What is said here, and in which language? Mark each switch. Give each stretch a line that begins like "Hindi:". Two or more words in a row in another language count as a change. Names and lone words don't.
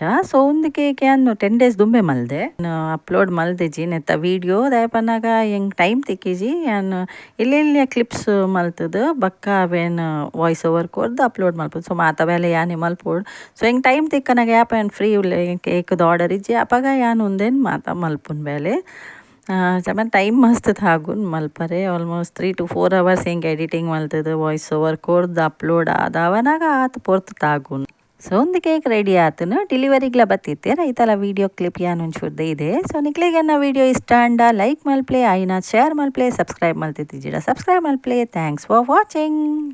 Tulu: ಸೊ ಒಂದು ಕೇಕ್ ಯಾನ್
English: 10 days
Tulu: ದುಂಬೆ ಮಲ್ದೆ ಅಪ್ಲೋಡ್ ಮಲ್ದೆಜಿ ನೆತ್ತ ವೀಡಿಯೋ ದಯಪನ್ನಾಗ ಹೆಂಗೆ ಟೈಮ್ ತಿಕ್ಕಿಜಿ ಯಾನ್ ಇಲ್ಲೆಲ್ಲ ಕ್ಲಿಪ್ಸ್ ಮಲ್ತದ ಬಕ್ಕ ಅವೇನು
English: voice over
Tulu: ಕೊರ್ದು ಅಪ್ಲೋಡ್ ಮಲ್ಪದು. ಸೊ ಮಾತವೆಲ್ಲ ಯಾನೇ ಮಲ್ಪೋಡು. ಸೊ ಹೆಂಗೆ ಟೈಮ್ ತಿಕ್ಕನಾಗ ಯಾಪ ಏನು ಫ್ರೀ ಕೇಕ್ದು ಆರ್ಡರ್ ಇಜ್ಜಿ ಅಪಾಗ ಯಾನ್ ಒಂದೇನು ಮಾತ ಮಲ್ಪುನ್ ಬೇಲೆ ಜಮನ್ ಟೈಮ್ ಮಸ್ತ್ ತಾಗುನ್ ಮಲ್ಪರೆ ಆಲ್ಮೋಸ್ಟ್
English: 3 to 4 hours
Tulu: ಹಿಂಗೆ ಎಡಿಟಿಂಗ್ ಮಲ್ತದ
English: voice over
Tulu: ಕೊರ್ದು ಅಪ್ಲೋಡ್ ಆದವನಾಗ ಆತ ಪೊರ್ತು ತಾಗುನ್. ಸೊ ಒಂದು ಕೇಕ್ ರೆಡಿ ಆತನು ಡೆಲಿವರಿಗ್ಲ ಬತ್ತಿತ್ತೆ ರೈತಲ
English: video clip
Tulu: ಯಾನ್ ಒಂಚೂರ್ದೆ ಇದೆ. ಸೊ ನಿಕ್ಲಿಗೆ ನನ್ನ ವೀಡಿಯೋ ಇಷ್ಟ ಅಂಡ ಲೈಕ್ ಮಲ್ಪ್ಲೆ ಐನ ಶೇರ್ ಮಲ್ಪ್ಲೆ ಸಬ್ಸ್ಕ್ರೈಬ್ ಮಲ್ತಿದ್ದಿಡ ಸಬ್ಸ್ಕ್ರೈಬ್ ಮಲ್ಪ್ಲೆ.
English: Thanks for watching.